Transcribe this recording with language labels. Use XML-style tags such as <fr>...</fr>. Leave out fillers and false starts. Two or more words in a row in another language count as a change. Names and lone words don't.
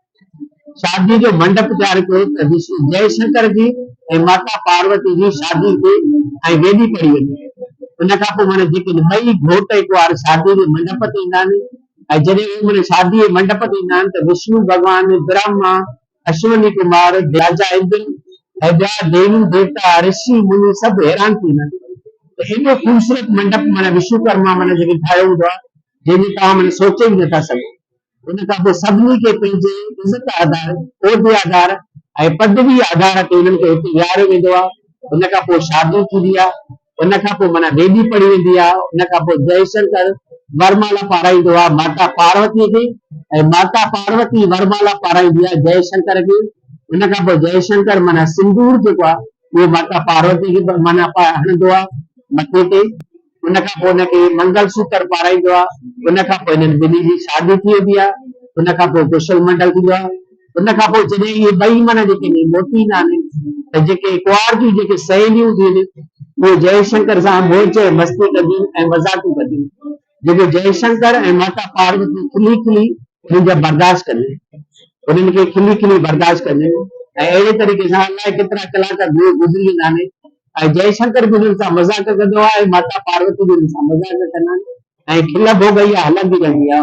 <sd>शादी जो मंडप तयारु कयो त जयशंकर जी ऐं माता पार्वती जी शादी थिए ऐं वेदी पढ़ी वञे। हुन खां पोइ माना जेके ॿई घोट हिकु वार शादी जे मंडप ते ईंदा आहिनि ऐं जॾहिं उहे माना शादी जे मंडप ते ईंदा आहिनि त विष्णु भॻवान ब्रह्मा अश्विनी कुमार राजा इंद्र ऐं ॿिया देवी देवता ऋषि मुनि सभु हैरान थी वेंदा आहिनि। त एॾो ख़ूबसूरत मंडप माना विश्वकर्मा माना जेके ठाहियो हूंदो आहे जंहिंजी तव्हां माना सोचे बि नथा सघो। हुन खां पोइ सभिनी खे पंहिंजे इज़त आधार उहिदे आधार ऐं पदवी आधार ते हुननि खे हुते विहारियो वेंदो आहे। हुन खां पोइ शादी थींदी आहे। हुन खां पोइ माना वेदी पढ़ी वेंदी आहे। हुन खां पोइ जयशंकर वरमाला पाराईंदो आहे माता पार्वतीअ खे ऐं माता पार्वती वरमाला पाराईंदी आहे जयशंकर खे। हुन खां पोइ जयशंकर माना सिंदूर जेको आहे उहो माता पार्वती खे माना हणंदो आहे मथे ते। हुन खां पोइ हुनखे मंगलसूत्र पाराईंदो आहे। हुन खां पोइ हिननि ॿिन्ही जी शादी थी वेंदी आहे। हुन खां पोइ कुशल मंडल थींदो आहे। हुन खां पोइ जॾहिं इहे ॿई माना जेके मोटी ईंदा आहिनि त जेके कुंवार जूं जेके सहेलियूं हूंदियूं आहिनि उहे जयशंकर सां मौज मस्ती कंदियूं ऐं मज़ाक़ूं कंदियूं जेके जयशंकर ऐं माता पार्वती खिली खिली हुननि जा बर्दाश्त कंदियूं, उन्हनि खे खिली खिली बर्दाश्त कंदियूं ऐं अहिड़े तरीक़े सां अलाए केतिरा कलाक गुज़री वेंदा आहिनि ऐं जयशंकर बि हुननि सां मज़ाक कंदो आहे ऐं माता पार्वती बि हुननि सां मज़ाक कंदा आहिनि ऐं खिल भोगैया हलंदी रहंदी आहे।</sd>